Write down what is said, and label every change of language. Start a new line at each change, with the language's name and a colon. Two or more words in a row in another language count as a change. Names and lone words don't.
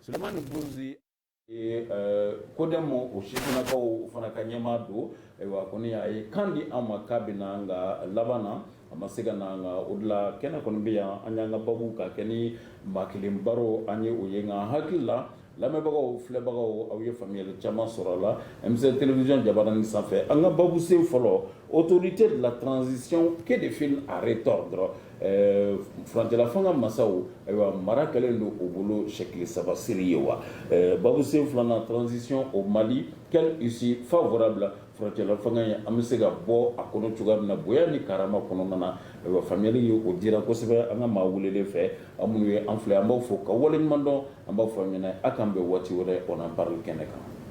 Bambara: kodɛmu o sifinakaw fana ka ɲɛma don ayiwa kɔni a ye kan di an ma k'a bɛna an ka laban na a ma se ka na an ka o de la kɛnɛ kɔni bɛ yan an y'an ka babu ka kɛ ni maa kelen baro an ye o ye nka hakili la lamɛnbagaw filɛbagaw aw ye faamuyali caman sɔrɔ a la
French: M7 télévision
Bambara: jabarani sanfɛ an ka babu sen fɔlɔ
French: autorité de la transition que de fil à retordre
Bambara: furancɛla fanga masaw ayiwa mara kɛlen don o bolo sɛkili saba siri ye wa babu sen filanan
French: transition au Mali quelle issue favorable
Bambara: furancɛla fanga ye an bɛ se ka bɔ a kɔnɔ cogoya min na bonya ni karama kɔnɔna na ayiwa faamuyali ye o dira kosɛbɛ an ka maa welelen fɛ an minnu ye an filɛ an b'aw fo ka waleɲuman dɔn an b'a fɔ aw ɲɛna a k'an bɛn waati wɛrɛ
French: on en parle
Bambara: kɛnɛ kan.